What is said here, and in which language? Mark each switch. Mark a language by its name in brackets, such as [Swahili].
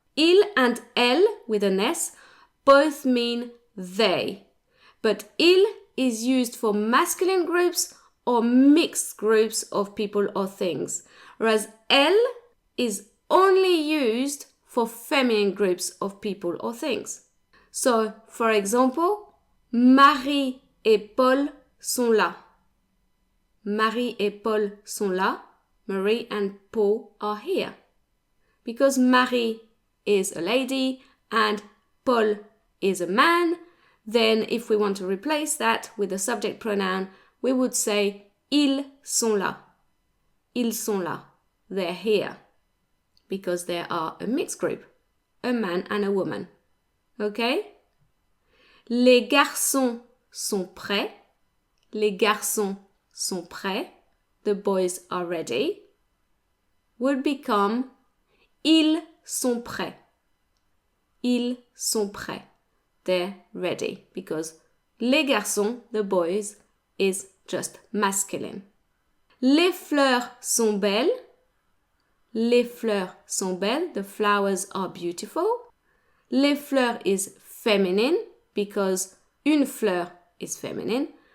[English] Il and elles, with an S, both mean they. But il is used for masculine groups or mixed groups of people or things, whereas elles is only used for feminine groups of people or things. So, for example, [French] Marie et Paul sont là. Marie et Paul sont là. [English] Marie and Paul are here. Because Marie is a lady and Paul is a man, then if we want to replace that with a subject pronoun, we would say [French] ils sont là. Ils sont là. [English] They're here. Because they are a mixed group, a man and a woman. Okay? [French] Les garçons sont prêts. Les garçons sont prêts. [English] The boys are ready. Would become [French] ils sont prêts. Ils sont prêts. [English] They're ready because les garçons, the boys, is just masculine. [French] Les fleurs sont belles. Les fleurs sont belles. [English] The flowers are beautiful. Les fleurs is feminine because une fleur is feminine.